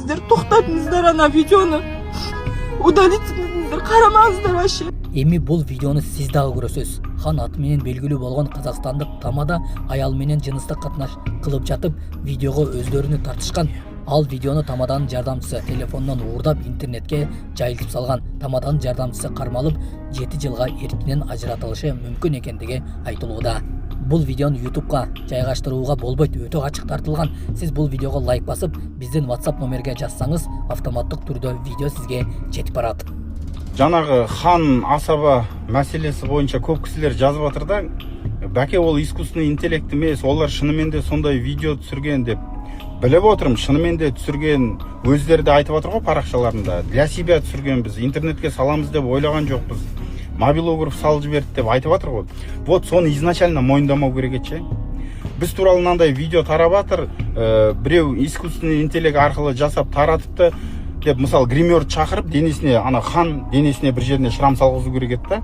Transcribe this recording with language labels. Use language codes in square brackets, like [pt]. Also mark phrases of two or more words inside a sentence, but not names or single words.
[kk] беріңіздер, тоқтатыңыздар ана видеоны. Удалитіңіздер, қарамаңыздар вообще. [ky] Эми бул видеону сиз дагы көрөсүз. Хан аты менен белгилүү болгон казакстандык тамада аял менен жыныстык катнаш кылып жатып, видеого өздөрүнү тартышкан. Ал видеону тамаданын жардамчысы телефондон уурдап интернетке жайылтып салган. Тамаданын жардамчысы кармалып 7 жылга эркинен ажыратылышы мүмкүн экендиги айтылууда. Бул видеону YouTube'га жайгаштырууга болбойт, өтө ачык тартылган. Сиз бул видеого лайк басып, биздин WhatsApp номерге жазсаңыз, автоматтык түрдө видео сизге жетип барат. Жанагы хан асаба маселеси боюнча көп кишилер жазып атыр да, [kk] бәке ол [ru] искусственный интеллект [kk] эмес, олар шынымен де сондай видео түсірген деп. Біліп отырмын, шынымен де түсірген, өздері де айтып атыр ғой парақшаларында. [ru] Для себя [kk] түсірген біз, интернетке саламыз деп ойлаған жоқпыз. Мобилограф салып жіберді деп айтып атыр ғой. Вот соны изначально мойындамау керек еді. Біз туралы мынандай видео тарап атыр, біреу [ru] искусственный интеллект [kk] арқылы жасап таратыпты деп, мысалы гример шақырып, денесіне, ана хан денесіне бір жеріне шрам салғызу керек еді да.